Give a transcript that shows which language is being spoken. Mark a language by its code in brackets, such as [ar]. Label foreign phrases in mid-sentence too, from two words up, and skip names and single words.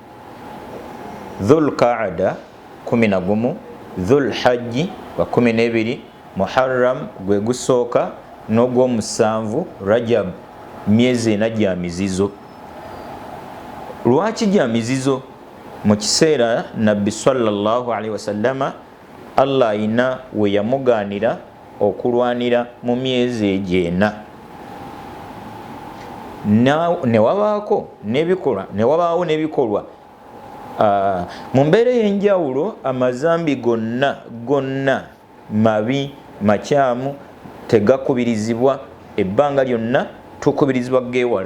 [lg] Dhulqaada 11, Dhulhajji gwa 12, Muharram gwe gusooka n'ogw'omusanvu Rajab. Myezi ena gya mizizo. Lwaki gya mizizo? Mu kiseera Nabbi [ar] صلى الله عليه وسلم [lg] Allah ayina we yamugaanira okulwanira mu myezi egyo ena. Newabaawo n'ebikolwa mu mbeera ey'enjawulo. Amazambi gonna mabi, makyamu, tegakubirizibwa, ebbanga lyonna tukubirizibwa geewala.